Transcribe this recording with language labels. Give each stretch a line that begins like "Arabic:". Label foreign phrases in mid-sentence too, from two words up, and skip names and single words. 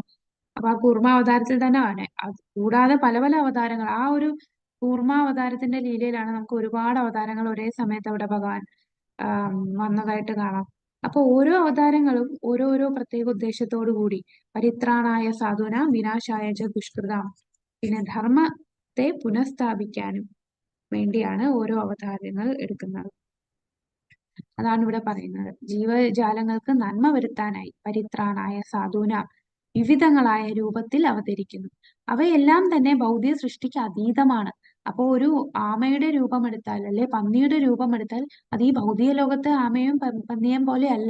Malayalam: അപ്പൊ ആ കൂർമാവതാരത്തിൽ തന്നെ അത് കൂടാതെ പല പല അവതാരങ്ങൾ. ആ ഒരു കൂർമാവതാരത്തിന്റെ ലീലയിലാണ് നമുക്ക് ഒരുപാട് അവതാരങ്ങൾ ഒരേ സമയത്ത് അവിടെ ഭഗവാൻ വന്നതായിട്ട് കാണാം. അപ്പൊ ഓരോ അവതാരങ്ങളും ഓരോരോ പ്രത്യേക ഉദ്ദേശത്തോടു കൂടി
Sanskrit: പരിത്രാണായ സാധുന വിനാശായ ച ദുഷ്കൃതാം,
Malayalam: പിന്നെ ധർമ്മത്തെ പുനഃസ്ഥാപിക്കാനും വേണ്ടിയാണ് ഓരോ അവതാരങ്ങൾ എടുക്കുന്നത്. അതാണ് ഇവിടെ പറയുന്നത്. ജീവജാലങ്ങൾക്ക് നന്മ വരുത്താനായി
Sanskrit: പരിത്രാണായ സാധുന
Malayalam: വിവിധങ്ങളായ രൂപത്തിൽ അവതരിക്കുന്നു. അവയെല്ലാം തന്നെ ഭൗതിക സൃഷ്ടിക്ക് അതീതമാണ്. അപ്പൊ ഒരു ആമയുടെ രൂപം എടുത്താൽ അല്ലെ പന്നിയുടെ രൂപം എടുത്താൽ അത് ഈ ഭൗതിക ലോകത്തെ ആമയും പന്നിയും പോലെ അല്ല.